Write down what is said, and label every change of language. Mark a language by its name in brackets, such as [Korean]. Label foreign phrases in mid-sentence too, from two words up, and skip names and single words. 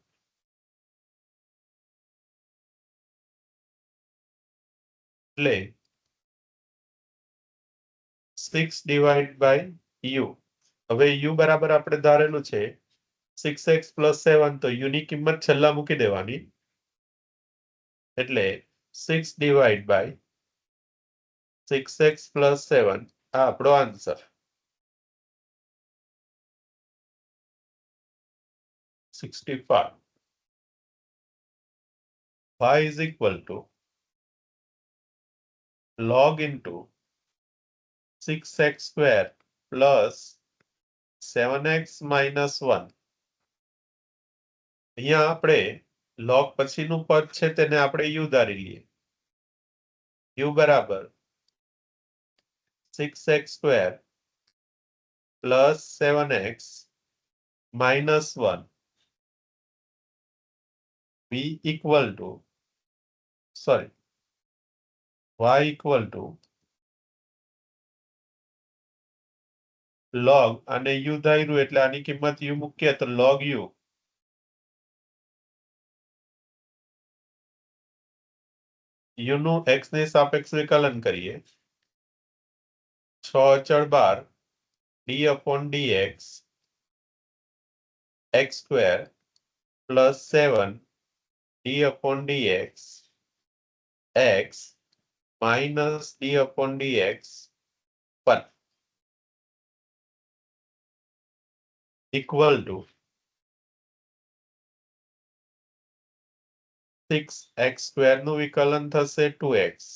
[Gujarati] એટલે 6 [English] divide by [Gujarati] u હવે u બરાબર આપણે ધારેલું છે [English] 6x plus 7 [Gujarati] તો u ની કિંમત છેલ્લા મૂકી દેવાની એટલે 6 [English] divide by 6x plus 7 [Gujarati] આ આપણો આન્સર [English] 65 y is equal to log into 6x square plus 7x minus 1 [Gujarati] અહીંયા આપણે log પછીનું પદ છે તેને આપણે u ધારી લઈએ u બરાબર [English] 6x square plus 7x minus 1 v equal to sorry y equal to log [Gujarati] અને u ધાર્યું એટલે આની કિંમત u મૂકીએ તો log u u નું x ની સાપેક્ષ વિકલન કરીએ 6 અચળ 12 [English] d upon dx x square plus 7 d upon dx x minus d upon dx 1 equal to 6x square [Gujarati] નું વિકલન થશે [English] 2x